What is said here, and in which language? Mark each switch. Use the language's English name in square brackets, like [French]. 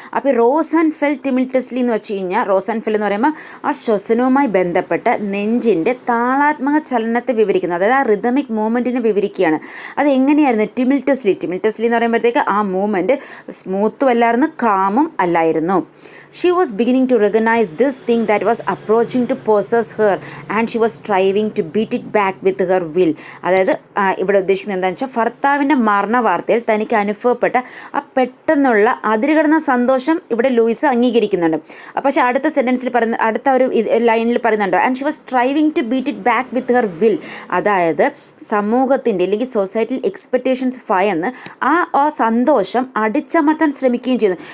[Malayalam] അപ്പോൾ rose and fell ടിമിൽറ്റസ്ലി എന്ന് വെച്ച് കഴിഞ്ഞാൽ റോസ് ആൻഡ് ഫെൽ എന്ന് പറയുമ്പോൾ ആ ശ്വസനവുമായി ബന്ധപ്പെട്ട നെഞ്ചിൻ്റെ താളാത്മക ചലനത്തെ വിവരിക്കുന്നത്, അതായത് ആ റിതമിക് മൂവ്മെൻറ്റിനെ വിവരിക്കുകയാണ്. അത് എങ്ങനെയായിരുന്നു? ടിമിൽറ്റസ്ലി എന്ന് പറയുമ്പോഴത്തേക്ക് ആ മൂവ്മെൻറ്റ് സ്മൂത്തും അല്ലായിരുന്നു, കാമും അല്ലായിരുന്നു. [English] She was beginning to recognize this thing that was approaching to possess her and she was striving to beat it back with her will. [Malayalam] അതായത് ഇവിടെ ഉദ്ദേശിക്കുന്നത് എന്താണെന്ന് വെച്ചാൽ ഭർത്താവിൻ്റെ മരണ വാർത്തയിൽ തനിക്ക് അനുഭവപ്പെട്ട ആ പെട്ടെന്നുള്ള അതിരുകടന്ന സന്തോഷം ഇവിടെ ലൂയിസ് അംഗീകരിക്കുന്നുണ്ട്. പക്ഷേ അടുത്ത സെൻറ്റൻസിൽ പറയുന്ന അടുത്ത ഒരു ലൈനിൽ പറയുന്നുണ്ട് [English] And she was striving to beat it back with her will. [Malayalam] അതായത് സമൂഹത്തിൻ്റെ അല്ലെങ്കിൽ സൊസൈറ്റിയിൽ എക്സ്പെക്റ്റേഷൻസ് ഭയന്ന് ആ സന്തോഷം അടിച്ചമർത്താൻ ശ്രമിക്കുകയും ചെയ്യുന്നു.